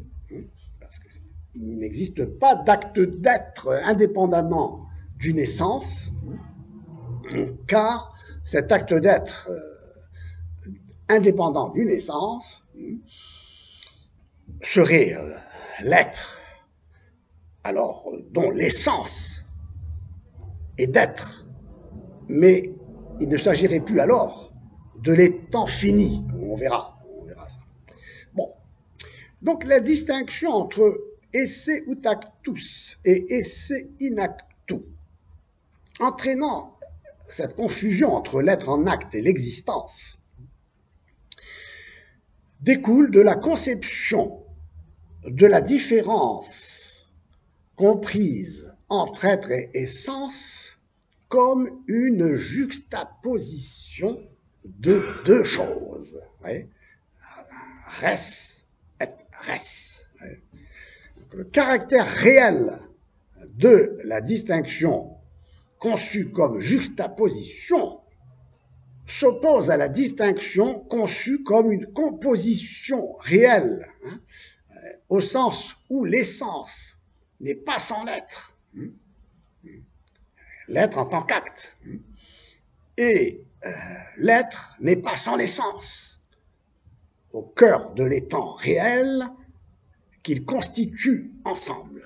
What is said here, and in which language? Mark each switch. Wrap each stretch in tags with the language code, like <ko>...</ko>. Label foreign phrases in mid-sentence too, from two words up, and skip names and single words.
<fr>Parce qu'il n'existe pas d'acte d'être indépendamment d'une essence, car cet acte d'être indépendant d'une essence serait l'être, alors dont l'essence est d'être, mais il ne s'agirait plus alors de l'étant fini, on verra ça. Bon, donc la distinction entre</fr> <la>esse ut actus et esse in actu,</la> <fr>entraînant cette confusion entre l'être en acte et l'existence, découle de la conception de la différence comprise entre être et essence comme une juxtaposition de deux choses.</fr> <la>Res et res.</la> <fr>Donc, le caractère réel de la distinction conçue comme juxtaposition s'oppose à la distinction conçue comme une composition réelle, au sens où l'essence n'est pas sans l'être, l'être en tant qu'acte, et l'être n'est pas sans l'essence, au cœur de l'étant réel qu'ils constituent ensemble.</fr>